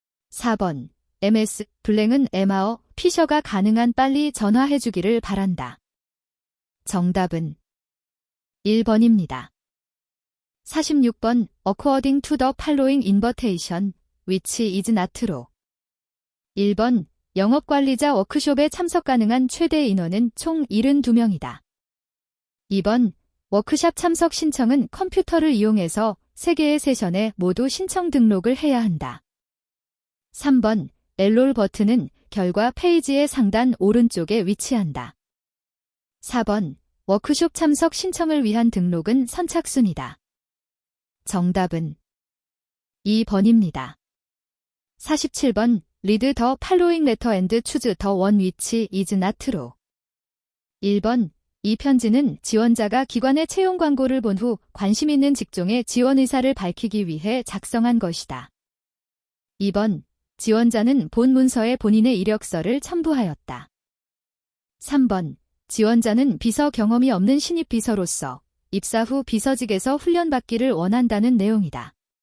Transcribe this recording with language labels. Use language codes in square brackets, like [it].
[ko] 4번 MS 블랙은 MAO 피셔가 가능한 빨리 전화해주기를 바란다. 정답은 1번입니다. [en] 46번 According to the following invitation, which is not true? [ko] 1번 영업관리자 워크숍에 참석 가능한 최대 인원은 총 72명이다. 2번 워크샵 참석 신청은 컴퓨터를 이용해서 3개의 세션에 모두 신청 등록을 해야 한다. 3번 엔롤 버튼은 결과 페이지의 상단 오른쪽에 위치한다. 4번 워크숍 참석 신청을 위한 등록은 선착순이다. 정답은 2번입니다. [en] 47번 Read the following letter and choose the one which is not true. [ko] 1번 이 편지는 지원자가 기관의 채용 광고를 본 후 관심 있는 직종의 지원 의사를 밝히기 위해 작성한 것이다. 2번 지원자는 본 문서에 본인의 이력서를 첨부하였다. 3번 지원자는 비서 경험이 없는 신입 비서로서 입사 후 비서직에서 훈련받기를 원한다는 내용이다.